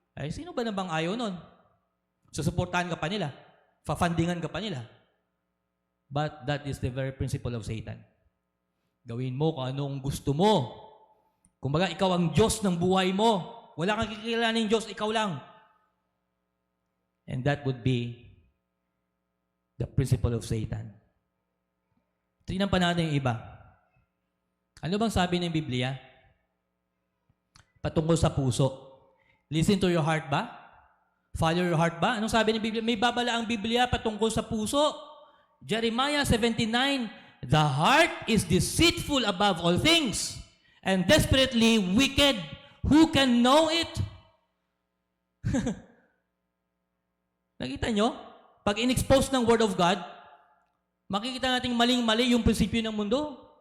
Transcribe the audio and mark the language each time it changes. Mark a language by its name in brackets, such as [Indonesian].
[Filipino] Sino ba na bang ayaw nun? Susuportahan ka pa nila. Fa-fundingan ka pa nila. [English] But that is the very principle of Satan. [Filipino] Gawin mo kung anong gusto mo. Kumbaga, ikaw ang Diyos ng buhay mo. Wala kang kikilalaning Diyos, ikaw lang. [English] And that would be the principle of Satan. [Filipino] Tingnan pa natin yung iba. Ano bang sabi ng Biblia? Patungkol sa puso. [English] Listen to your heart [Filipino] ba? [English] Follow your heart [Filipino] ba? Anong sabi ng Biblia? May babala ang Biblia patungkol sa puso. [English] Jeremiah 79, the heart is deceitful above all things and desperately wicked. Who can know it? [Filipino] Nakita nyo? Pag in-expose ng Word of God, makikita natin maling-mali yung prinsipyo ng mundo.